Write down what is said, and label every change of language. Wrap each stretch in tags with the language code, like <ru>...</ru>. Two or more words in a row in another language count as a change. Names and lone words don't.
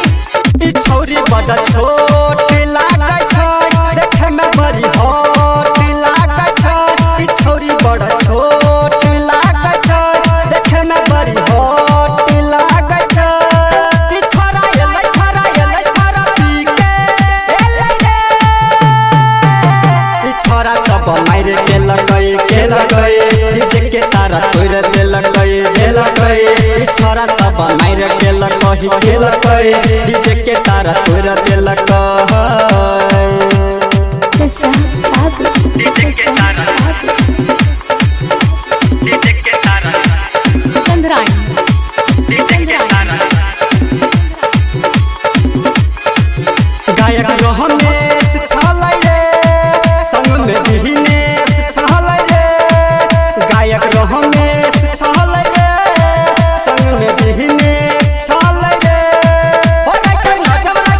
<anp>छोरी बड़ा छोट लागे छै देखे में बड़ी हॉट लागे छै छोरी बड़ा छोट लागे छै देखे में बड़ी हॉट लागे छै छोरा एलै छोरा पी के एलै रे छोरा सब मार के लगई डीजे के तारा तोड़ देलकई छोरा सब मार के लगई डीजे के तारा तोड़ देलकई</anp> <en>This is Fadu. This is Fadu. Gandharain.</en> <anp>गायक रमेश छलै रे संग में दिनेश छलै रे गायक रमेश छलै रे संग में दिनेश छलै रे ओ राइटर नजम</anp>